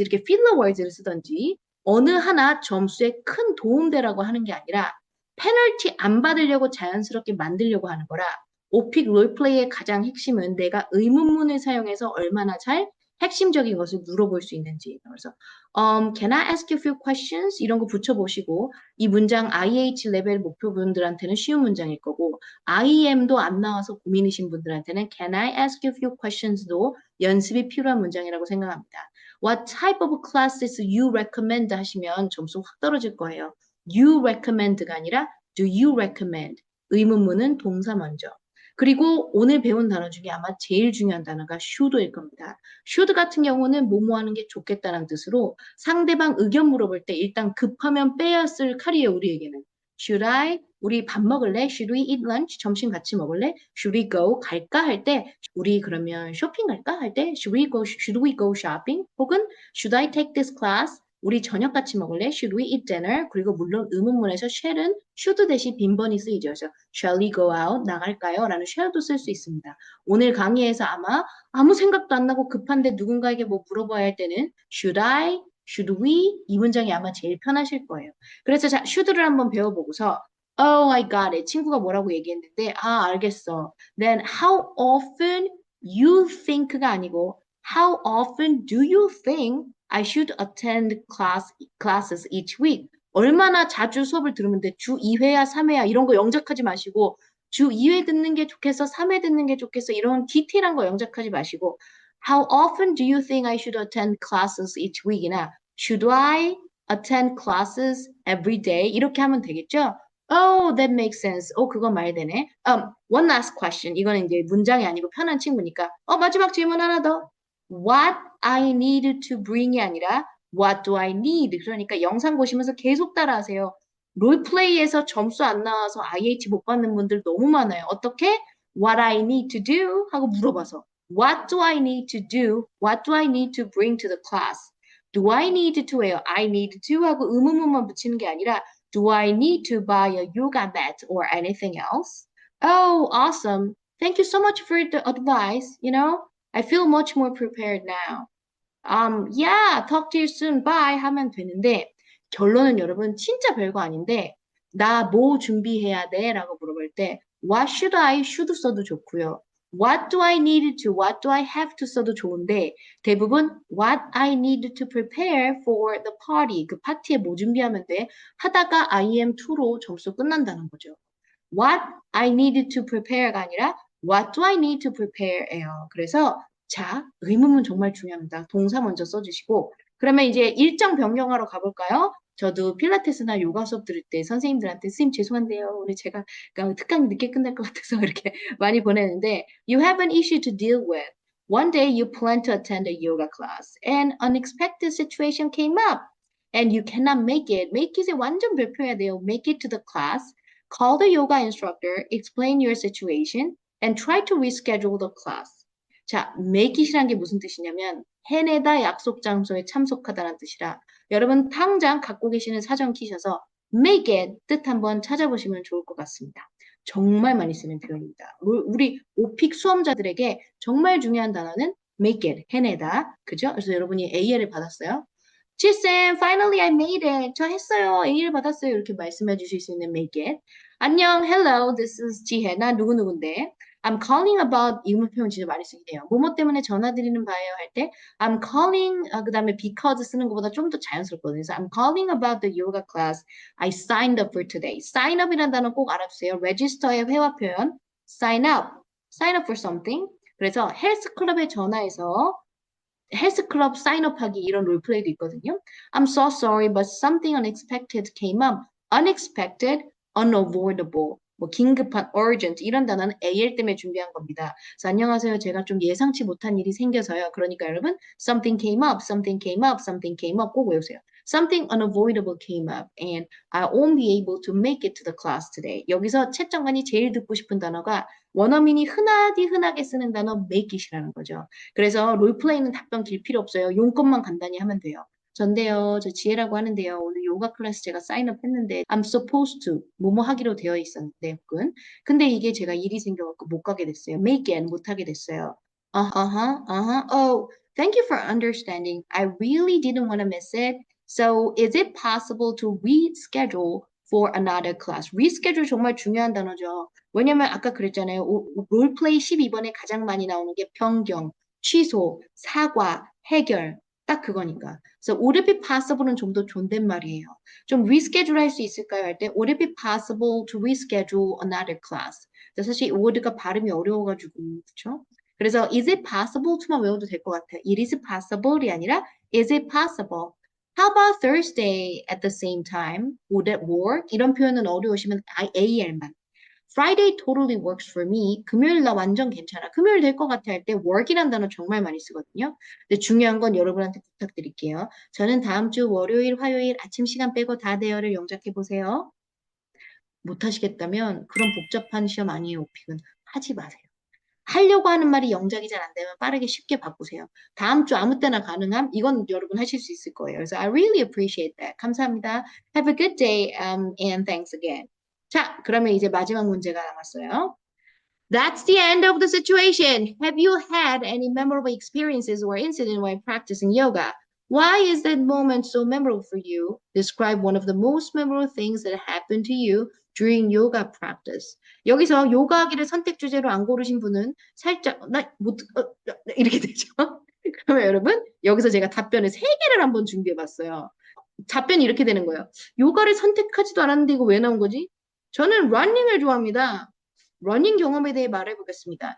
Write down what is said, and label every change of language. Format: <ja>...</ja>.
<ko>이렇게 filler words를 쓰던지 어느 하나 점수에 큰 도움되라고 하는 게 아니라 페널티 안 받으려고 자연스럽게 만들려고 하는 거라 오픽 롤플레이의 가장 핵심은 내가 의문문을 사용해서 얼마나 잘 핵심적인 것을 물어볼 수 있는지.</ko> <en>그래서 Can I ask you a few questions?</en> <ko>이런 거 붙여보시고 이 문장 IH 레벨 목표분들한테는 쉬운 문장일 거고 IEM도 안 나와서 고민이신 분들한테는</ko> <en>Can I ask you a few questions</en> <ko>도 연습이 필요한 문장이라고 생각합니다.</ko> <en>What type of classes you recommend</en> <ko>하시면 점수 확 떨어질 거예요.</ko> <en>You recommend가 아니라 do you recommend.</en> <ko>의문문은 동사 먼저. 그리고 오늘 배운 단어 중에 아마 제일 중요한 단어가 should일 겁니다. should 같은 경우는 뭐뭐 하는 게 좋겠다는 뜻으로 상대방 의견 물어볼 때 일단 급하면 빼야 쓸 칼이에요, 우리에게는.</ko> <en>Should I?</en> <ko>우리 밥 먹을래?</ko> <en>Should we eat lunch?</en> <ko>점심 같이 먹을래?</ko> <en>Should we go? 갈까?</en> <ko>할 때 우리 그러면 쇼핑 갈까?</ko> <en>할 때 should we go shopping? 혹은 should I take this class?</en> <ko>우리 저녁 같이 먹을래?</ko> <en>Should we eat dinner?</en> <ko>그리고 물론 의문문에서 shall은 should 대신 빈번히 쓰이죠.</ko> <en>그래서 shall we go out?</en> <ko>나갈까요? 라는 shall도 쓸 수 있습니다. 오늘 강의에서 아마 아무 생각도 안 나고 급한데 누군가에게 뭐 물어봐야 할 때는 should I?</ko> <en>should we?</en> <ko>이 문장이 아마 제일 편하실 거예요. 그래서 자, should를 한번 배워보고서</ko> <en>Oh, I got it.</en> <ko>친구가 뭐라고 얘기했는데 알겠어.</ko> <en>Then how often you think가 아니고 how often do you think I should attend classes each week?</en> <ko>얼마나 자주 수업을 들으면 돼? 주 2회야, 3회야 이런 거 영작하지 마시고 주 2회 듣는 게 좋겠어, 3회 듣는 게 좋겠어 이런 디테일한 거 영작하지 마시고</ko> <en>How often do you think I should attend classes each week</en> <ko>이나</ko> <en>Should I attend classes every day?</en> <ko>이렇게 하면 되겠죠?</ko> <en>Oh, that makes sense.</en> <ko>그건 말 되네.</ko> <en>One last question.</en> <ko>이거는 이제 문장이 아니고 편한 친구니까. 마지막 질문 하나 더.</ko> <en>What I need to bring이 아니라 What do I need?</en> <ko>그러니까 영상 보시면서 계속 따라하세요. 롤플레이에서 점수 안 나와서 IH 못 받는 분들 너무 많아요.</ko> <en>어떻게? What I need to do? 하고 물어봐서. What do I need to do? What do I need to bring to the class? Do I need to예요. I need to</en> <ko>하고 의문문만 붙이는 게 아니라</ko> <en>Do I need to buy a yoga mat or anything else? Oh, awesome. Thank you so much for the advice. I feel much more prepared now. Yeah, talk to you soon. Bye.</en> <ko>하면 되는데, 결론은 여러분, 진짜 별거 아닌데, 나 뭐 준비해야 돼? 라고 물어볼 때, What should I? should 써도 좋고요.</ko> <en>What do I need to?</en> <ko>What do I have to 써도 좋은데, 대부분</ko> <en>What I need to prepare for the party.</en> <ko>그 파티에 뭐 준비하면 돼? 하다가 IM2로 점수 끝난다는 거죠. What I need to prepare가 아니라 What do I need to prepare예요. 그래서 자, 의문문 정말 중요합니다. 동사 먼저 써주시고 그러면 이제 일정 변경하러 가볼까요? 저도 필라테스나 요가 수업 들을 때 선생님들한테 선생님 죄송한데요. 오늘 제가 그러니까 특강이 늦게 끝날 것 같아서 이렇게 많이 보내는데</ko> <en>You have an issue to deal with. One day you plan to attend a yoga class and unexpected situation came up and you cannot make it.</en> <ko>Make it에 완전 별표해야 돼요.</ko> <en>Make it to the class. Call the yoga instructor, explain your situation, and try to reschedule the class.</en> <ko>자, make it이란 게 무슨 뜻이냐면 해내다 약속 장소에 참석하다라는 뜻이라 여러분 당장 갖고 계시는 사전 키셔서 make it 뜻 한번 찾아보시면 좋을 것 같습니다. 정말 많이 쓰는 표현입니다. 우리 오픽 수험자들에게 정말 중요한 단어는 make it, 해내다. 그죠? 그래서 여러분이 AL을 받았어요.</ko> <en>지쌤, finally I made it.</en> <ko>저 했어요. A를 받았어요. 이렇게 말씀해 주실 수 있는 make it.</ko> <en>안녕, hello, this is 지혜.</en> <ko>나 누구누군데. I'm calling about 이문 표현 진짜 많이 쓰긴 해요. 뭐뭐 때문에 전화드리는 바예요 할 때 I'm calling 그 다음에 because 쓰는 것보다 좀 더 자연스럽거든요.</ko> <en>그래서 I'm calling about the yoga class I signed up for today.</en> <ko>Sign up이라는 단어 꼭 알아두세요. register의 회화 표현 sign up, sign up for something. 그래서 헬스클럽에 전화해서 헬스클럽 사인업하기 이런 롤플레이도 있거든요.</ko> <en>I'm so sorry, but something unexpected came up. Unexpected, unavoidable.</en> <ko>뭐 긴급한, urgent 이런 단어는 AL 때문에 준비한 겁니다. 그래서 안녕하세요. 제가 좀 예상치 못한 일이 생겨서요. 그러니까 여러분,</ko> <en>something came up, something came up, something came up</en> <ko>꼭 외우세요.</ko> <en>Something unavoidable came up and I won't be able to make it to the class today.</en> <ko>여기서 채점관이 제일 듣고 싶은 단어가 원어민이 흔하게 쓰는 단어 make it이라는 거죠. 그래서 롤플레이는 답변 길 필요 없어요. 용건만 간단히 하면 돼요. 전데요, 저 지혜라고 하는데요. 오늘 요가 클래스 제가 사인업 했는데</ko> <en>I'm supposed to</en> <ko>뭐뭐 하기로 되어 있었는데 혹은 근데 이게 제가 일이 생겨갖고 못 가게 됐어요. make it 못 하게 됐어요.</ko> <en>Oh, thank you for understanding. I really didn't want to miss it. So is it possible to reschedule for another class?</en> <ko>reschedule 정말 중요한 단어죠. 왜냐면 아까 그랬잖아요. 롤플레이 12번에 가장 많이 나오는 게 변경, 취소, 사과, 해결. 딱 그거니까. 그래서 would it be possible은 좀 더 존댓말이에요. 좀 reschedule 할 수 있을까요?</ko> <en>할 때 would it be possible to reschedule another class?</en> <ko>사실 word가 발음이 어려워가지고 그렇죠? 그래서 is it possible to만 외워도 될 것 같아요.</ko> <en>It is possible이 아니라 is it possible? How about Thursday at the same time? Would it work?</en> <ko>이런 표현은 어려우시면 AL만.</ko> <en>Friday totally works for me.</en> <ko>금요일 나 완전 괜찮아. 금요일 될 것 같아 할 때 work이라는 단어 정말 많이 쓰거든요. 근데 중요한 건 여러분한테 부탁드릴게요. 저는 다음 주 월요일, 화요일 아침 시간 빼고 다 돼요를 영작해 보세요. 못 하시겠다면 그런 복잡한 시험 아니에요, 오픽은. 하지 마세요. 하려고 하는 말이 영작이 잘 안 되면 빠르게 쉽게 바꾸세요. 다음 주 아무 때나 가능함? 이건 여러분 하실 수 있을 거예요.</ko> <en>그래서 I really appreciate that.</en> <ko>감사합니다.</ko> <en>Have a good day and thanks again.</en> <ko>자, 그러면 이제 마지막 문제가 남았어요.</ko> <en>That's the end of the situation. Have you had any memorable experiences or incident while practicing yoga? Why is that moment so memorable for you? Describe one of the most memorable things that happened to you during yoga practice.</en> <ko>여기서 요가하기를 선택 주제로 안 고르신 분은 살짝 이렇게 되죠. 그러면 여러분 여기서 제가 답변을 3개를 한번 준비해 봤어요. 답변이 이렇게 되는 거예요. 요가를 선택하지도 않았는데 이거 왜 나온 거지? 저는 러닝을 좋아합니다. 러닝 경험에 대해 말해보겠습니다.</ko>